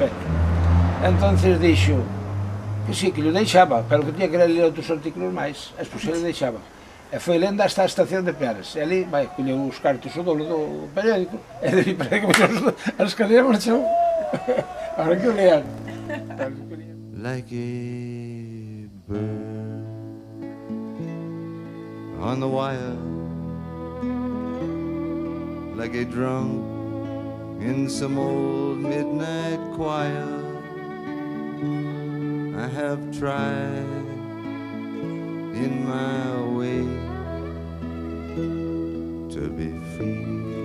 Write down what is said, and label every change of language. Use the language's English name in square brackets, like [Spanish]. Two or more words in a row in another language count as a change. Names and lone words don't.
[Galician] Entonces dixo que sí, que lle deixaba, pero que tiña que ler outros artículos máis, e despois lle deixaba. E foi lendo hasta a estación de Peares, e ali, vai, colleu os cartos o dolo do periódico, e de parece que as escaleras marchou, ahora que o lean. [English] Like a bird on the wire, like a drunk in some old midnight choir, I have tried in my way to be free.